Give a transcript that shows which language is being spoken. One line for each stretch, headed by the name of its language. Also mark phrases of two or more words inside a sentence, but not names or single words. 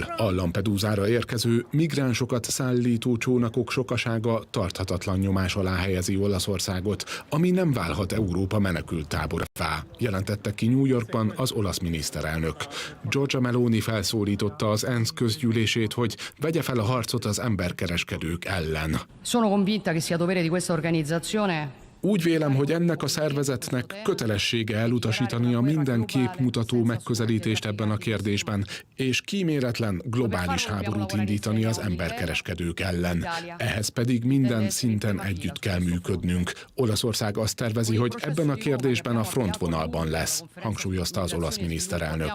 Hungarian: A Lampedusára érkező migránsokat szállító csónakok sokasága tarthatatlan nyomás alá helyezi Olaszországot, ami nem válhat Európa menekülttáborává. durvá, jelentette ki New Yorkban az olasz miniszterelnök. Giorgia Meloni felszólította az ENSZ közgyűlését, hogy vegye fel a harcot az emberkereskedők ellen.
Italian: Sono convinta che sia dovere di questa organizzazione.
Hungarian: Úgy vélem, hogy ennek a szervezetnek kötelessége elutasítani a minden képmutató megközelítést ebben a kérdésben, és kíméletlen globális háborút indítani az emberkereskedők ellen. Ehhez pedig minden szinten együtt kell működnünk. Olaszország azt tervezi, hogy ebben a kérdésben a frontvonalban lesz, hangsúlyozta az olasz miniszterelnök.